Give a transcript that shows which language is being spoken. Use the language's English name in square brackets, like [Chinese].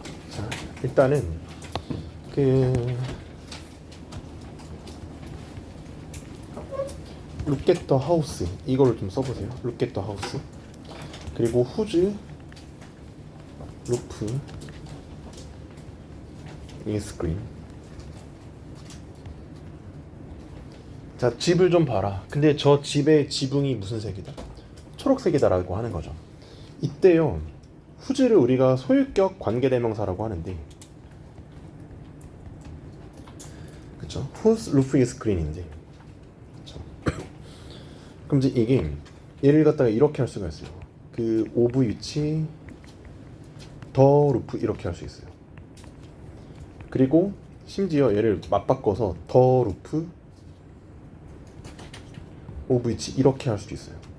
[Korean] 자, 일단은 [English] Look at the house [Korean] 이거를 좀 써보세요. [English] Look at the house. [Korean] 그리고 [English] whose roof is green. [Korean] 자, 집을 좀 봐라. 근데 저 집의 지붕이 무슨 색이다? 초록색이다라고 하는 거죠. 이때요, whose를 우리가 소유격 관계대명사라고 하는데, 그쵸? [English] Whose roof is green인데, [Korean] 그쵸? 그럼 이제 이게 얘를 갖다가 이렇게 할 수가 있어요. 그 of 위치 더 루프 이렇게 할 수 있어요. 그리고 심지어 얘를 맞바꿔서 더 루프 of 위치 이렇게 할 수도 있어요.